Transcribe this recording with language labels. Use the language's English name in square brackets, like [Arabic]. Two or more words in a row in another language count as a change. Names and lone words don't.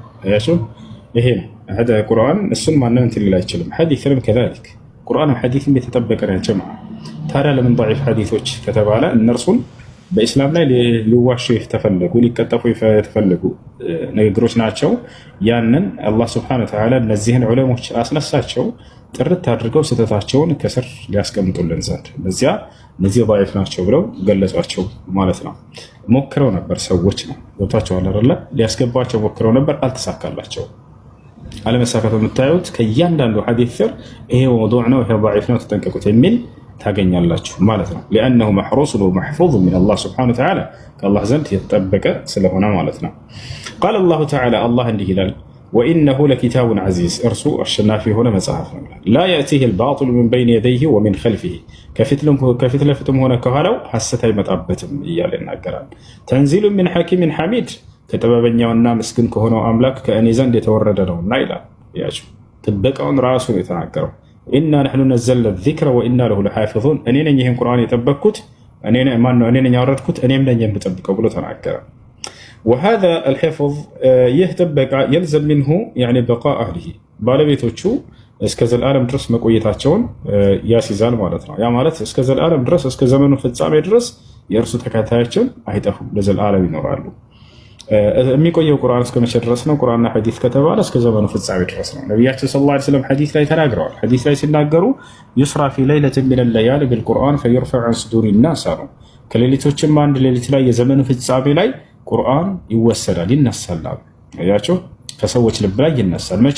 [Amharic] አያችሁ ይሄ ነው ቁርአን እሱን ማንም እንትን ሊል አይችልም። ሐዲስም ከዛልክ ቁርአንም ሐዲስም የተጠበቀ ነው ጀማዓ። ታዲያ ለምን ضعيف ሐዲሶች ከተባለ እነርሱን በእስላም ላይ ሊዋሹ የተፈለጉ ሊቀጠፉ የተፈለጉ ንግግሮች ናቸው። ያንን አላህ [Arabic] سبحانه وتعالى [Amharic] እነዚህን ዑለሞች አስነሳቸው ጥርት አድርገው ስህተታቸውን ከስር ሊያስቀምጡልን ዘንድ እነዚህ ضعيف ናቸው ብለው ገለጿቸው ማለት ነው። ሞክረው ነበር ሰዎች ነው ገብታችኋል አይደለ? ሊያስገባቸው ሞክረው ነበር፣ አልተሳካላቸው። አለመሳካቱ የምታዩት ከእያንዳንዱ ሐዲስ ስር ይሄ መውዱዕ ነው፣ ይሄ ضعيف ነው፣ ተጠንቀቁት የሚል ታገኛላችሁ ማለት ነው። [Arabic] لأنه محروس ومحفوظ من الله سبحانه وتعالى [Amharic] ከአላህ ዘንድ የተጠበቀ ስለሆነ ማለት ነው። قال [Arabic] الله تعالى [Amharic] الله እንዲህ ይላል [Arabic] وإنه لكتاب عزيز [Amharic] እርሱ አሸናፊ የሆነ መጽሐፍ ነው። [Arabic] لا يأتيه الباطل من بين يديه ومن خلفه [Amharic] ከፊት ለፊቱም ሆነ ከኋላው ሐሰት አይመጣበትም እያለ ይናገራል። [Arabic] تنزيل من حكيم حميد [Amharic] ከጥበበኛውና ምስግን ከሆነው አምላክ ከእኔ ዘንድ የተወረደ ነውና ይላል። ያችሁ ጥበቃውን ራሱ ነው የተናገረው። [Arabic] إنا نحن نزلنا الذكر وإنا له لحافظون [Amharic] እኔ ነኝ ይህን ቁርአን የጠበቅኩት እኔ ነኝ ያወረድኩት እኔም ነኝ የምጠብቀው ብሎ ተናገረ። [Arabic] وهذا الحفظ يهتبك يلزم منه يعني بقاء أهله [Amharic] ባለቤቶቹ እስከ ዘላለም ድረስ መቆየታቸውን ያስይዛል ማለት ነው። ያ ማለት እስከ ዘላለም ድረስ እስከ ዘመኑ ፍጻሜ ድረስ የእርሱ ተከታዮችን አይጠፉም፣ ለዘላለም ይኖራሉ። የሚቆየው ቁርአን እስከ መቼ ድረስ ነው? ቁርአንና ሐዲስ ከተባለ እስከ ዘመኑ ፍጻሜ ድረስ ነው። ነቢያችን [Arabic] صلى الله عليه وسلم [Amharic] ሐዲስ ላይ ተናግረዋል። ሐዲስ ላይ ሲናገሩ [Arabic] يسرى في ليلة من الليالي بالقرآن فيرفع عن صدور الناس [Amharic] አሉ። ከሌሊቶችም አንድ ሌሊት ላይ የዘመኑ ፍጻሜ ላይ ቁርአን ይወሰዳል፣ ይነሳል። አያችሁ፣ ከሰዎች ልብ ላይ ይነሳል። መቼ?